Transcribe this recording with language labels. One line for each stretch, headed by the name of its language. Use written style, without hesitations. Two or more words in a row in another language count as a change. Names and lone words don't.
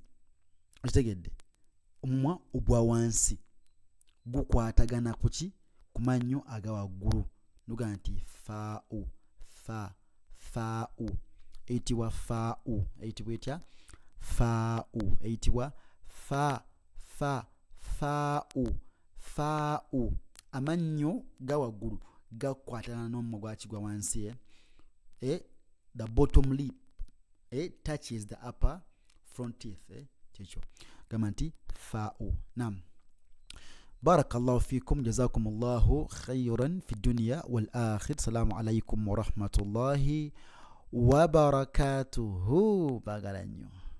Ganda: Okitegedde omumwa ogwa wansi gukwatagana kuki kumannyo aga waggulu nuga nti fa'u fa'u eyitibwa fa'u, eyitibwa etya fa'u, eyitibwa fa'u. Amannyo ga waggulu gakwatagana n'omumwa gwakigwa wansi.
English: The bottom lip touches the upper front teeth.
Ganda: Kyekyo gamba nti fa'u. Naam.
Arabic: بارك الله فيكم جزاكم الله خيرا في الدنيا والآخر. السلام عليكم ورحمة الله وبركاته. باغالانيو.